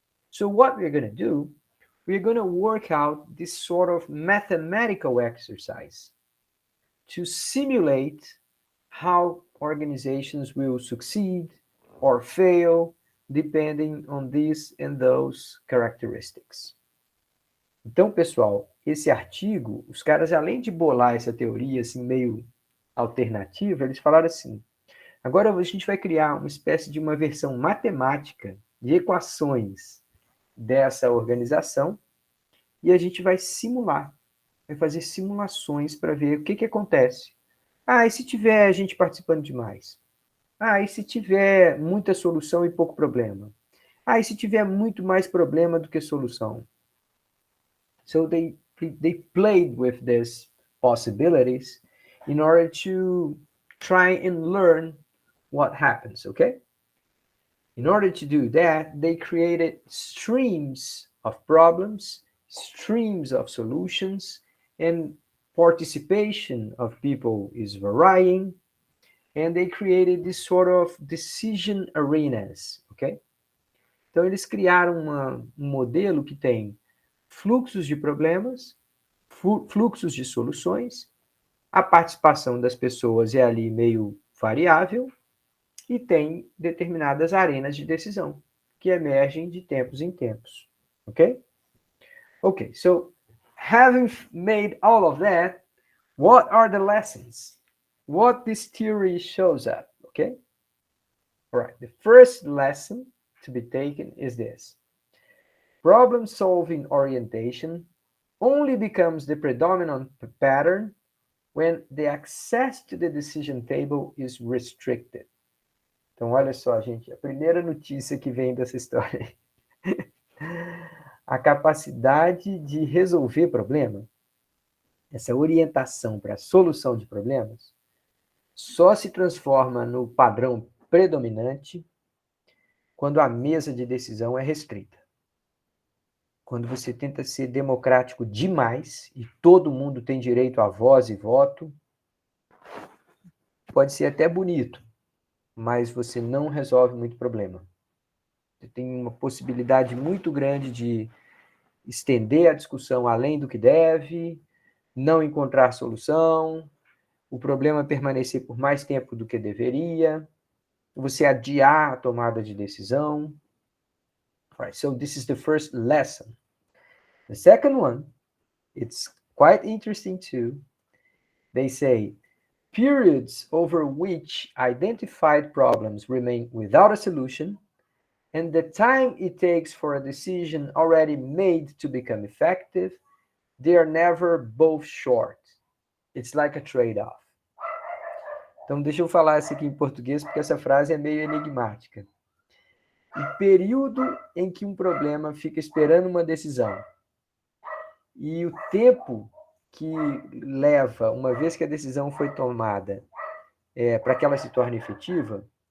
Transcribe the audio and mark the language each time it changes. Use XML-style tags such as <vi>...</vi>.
<en>So what we're going to do, we're going to work out this sort of mathematical exercise to simulate how organizations will succeed or fail depending on these and those characteristics.</en> <pt>Então, pessoal, esse artigo, os caras, além de bolar essa teoria assim meio alternativa, eles falaram assim: agora a gente vai criar uma espécie de uma versão matemática de equações dessa organização e a gente vai simular, vai fazer simulações para ver o que acontece. E se tiver gente participando demais? E se tiver muita solução e pouco problema? E se tiver muito mais problema do que solução?</pt> <en>So they played with these possibilities in order to try and learn what happens, okay? In order to do that, they created streams of problems, streams of solutions, and participation of people is varying, and they created this sort of decision arenas, ok?</en> <pt>Então, eles criaram um modelo que tem fluxos de problemas, fluxos de soluções, a participação das pessoas é ali meio variável, e tem determinadas arenas de decisão, que emergem de tempos em tempos, ok?</pt> <en>Okay, so having made all of that, what are the lessons? What this theory shows up, okay? All right, the first lesson to be taken is this. Problem-solving orientation only becomes the predominant pattern when the access to the decision table is restricted.</en> <pt>Então, olha só, gente, a primeira notícia que vem dessa história. A capacidade de resolver problema, essa orientação para a solução de problemas, só se transforma no padrão predominante quando a mesa de decisão é restrita. Quando você tenta ser democrático demais e todo mundo tem direito a voz e voto, pode ser até bonito, mas você não resolve muito problema. Você tem uma possibilidade muito grande de estender a discussão além do que deve, não encontrar solução, o problema permanecer por mais tempo do que deveria, você adiar a tomada de decisão.</pt> <en>Right, so this is the first lesson. The second one, it's quite interesting too. They say, periods over which identified problems remain without a solution and the time it takes for a decision already made to become effective, they are never both short. It's like a trade-off.</en> <pt>Então, deixa eu falar isso aqui em português, porque essa frase é meio enigmática. O período em que um problema fica esperando uma decisão e o tempo que leva, uma vez que a decisão foi tomada, para que ela se torne efetiva,</pt>